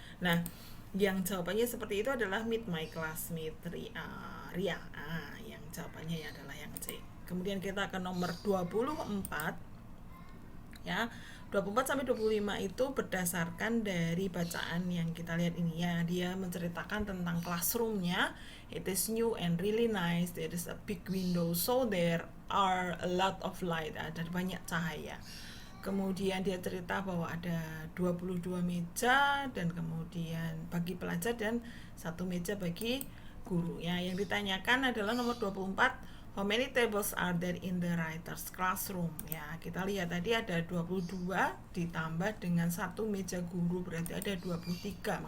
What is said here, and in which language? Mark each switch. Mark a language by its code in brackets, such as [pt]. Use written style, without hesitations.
[id] Nah, yang jawabannya seperti itu adalah [en] meet my classmate Ria. [id] Yang jawabannya ya adalah yang C. Kemudian kita ke nomor 24 ya. 24 sampai 25 itu berdasarkan dari bacaan yang kita lihat ini ya. Dia menceritakan tentang classroomnya. [en] It is new and really nice. There is a big window, so there are a lot of light. [id] Ada banyak cahaya. Kemudian dia cerita bahwa ada 22 meja dan kemudian bagi pelajar dan 1 meja bagi guru. Ya, yang ditanyakan adalah nomor 24, [en] how many tables are there in the writer's classroom? [id] Ya, kita lihat tadi ada 22 ditambah dengan 1 meja guru, berarti ada 23.